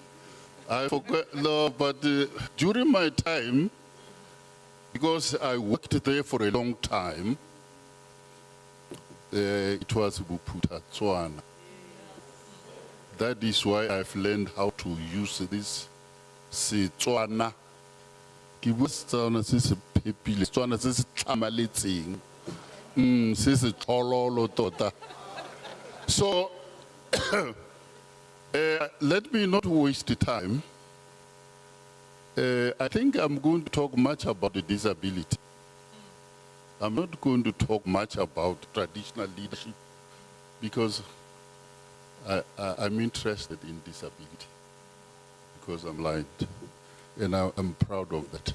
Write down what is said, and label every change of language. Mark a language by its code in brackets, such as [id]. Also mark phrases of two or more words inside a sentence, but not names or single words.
[en] I forgot, no, but during my time, because I worked there for a long time, it was Buputa Tswana. That is why I've learned how to use this Tswana. [tn] Ki bua Setswana se se phepile, Setswana se se tlamaletseng, se se thololo tota. [en] So, let me not waste the time. I think I'm going to talk much about the disability. I'm not going to talk much about traditional leadership because I'm interested in disability because I'm blind and I'm proud of that.